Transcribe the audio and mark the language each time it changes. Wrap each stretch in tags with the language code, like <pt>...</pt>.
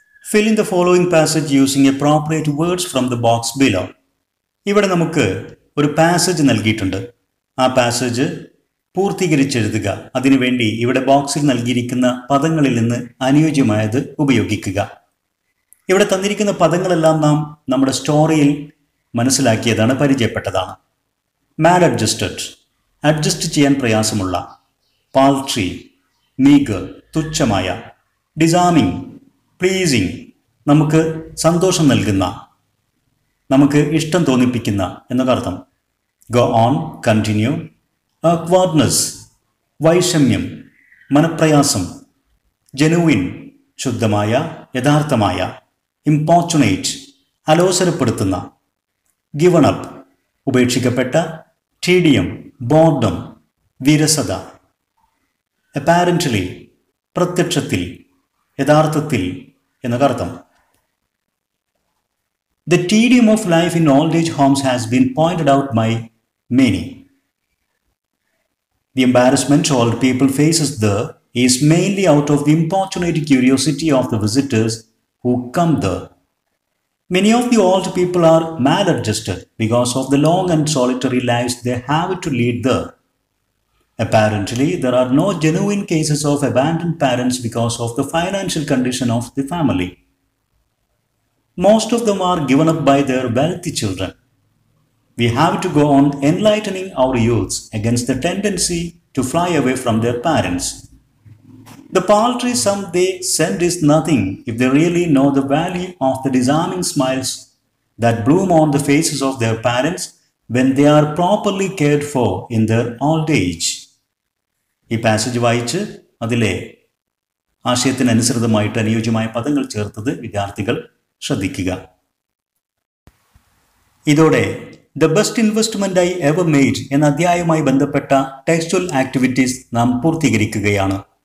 <en>Fill in the following passage using appropriate words from the box below.</en> <ml>ഇവിടെ നമുക്ക് ഒരു passage നൽകിയിട്ടുണ്ട്. ആ പാസേജ് പൂർത്തീകരിച്ചെഴുതുക. അതിനുവേണ്ടി ഇവിടെ ബോക്സിൽ നൽകിയിരിക്കുന്ന പദങ്ങളിൽ നിന്ന് അനുയോജ്യമായത് ഉപയോഗിക്കുക. ഇവിടെ തന്നിരിക്കുന്ന പദങ്ങളെല്ലാം നാം നമ്മുടെ സ്റ്റോറിയിൽ മനസ്സിലാക്കിയതാണ്, പരിചയപ്പെട്ടതാണ്. മാൽ അഡ്ജസ്റ്റഡ്, അഡ്ജസ്റ്റ് ചെയ്യാൻ പ്രയാസമുള്ള. പാൾട്രി, മീഗർ, തുച്ഛമായ. ഡിസാമിങ്, പ്ലീസിങ്, നമുക്ക് സന്തോഷം നൽകുന്ന, നമുക്ക് ഇഷ്ടം തോന്നിപ്പിക്കുന്ന എന്നൊക്കെ അർത്ഥം. Go on, continue. ഓക്വാർഡ്നെസ്, വൈഷമ്യം, മനപ്രയാസം. ജെനുവിൻ, ശുദ്ധമായ, യഥാർത്ഥമായ. ഇമ്പോർച്ചുനേറ്റ്, അലോസരപ്പെടുത്തുന്ന. ഗിവൺ അപ്പ്, ഉപേക്ഷിക്കപ്പെട്ട. ടീഡിയം, ബോർഡം, വിരസത. അപ്പാരൻ്റ്ലി, പ്രത്യക്ഷത്തിൽ, യഥാർത്ഥത്തിൽ എന്നൊക്കെ അർത്ഥം.</ml> <en>The tedium of life in old age homes has been pointed out by many. The embarrassment old people faces there is mainly out of the importunate curiosity of the visitors who come there. Many of the old people are maladjusted because of the long and solitary lives they have to lead there. Apparently, there are no genuine cases of abandoned parents because of the financial condition of the family. Most of them are given up by their wealthy children. We have to go on enlightening our youths against the tendency to fly away from their parents. The paltry sum they send is nothing if they really know the value of the disarming smiles that bloom on the faces of their parents when they are properly cared for in their old age.</en> <ml>ഈ passage വായിച്ച് അതിലെ ആശയത്തിനനുസൃതമായിട്ട് അനുയോജ്യമായ പദങ്ങൾ ചേർത്തത് വിദ്യാർത്ഥികൾ ശ്രദ്ധിക്കുക. ഇതോടെ the best investment I ever made എന്ന അധ്യായവുമായി ബന്ധപ്പെട്ട ടെക്സ്ച്വൽ ആക്ടിവിറ്റീസ് നാം പൂർത്തീകരിക്കുകയാണ്.</ml>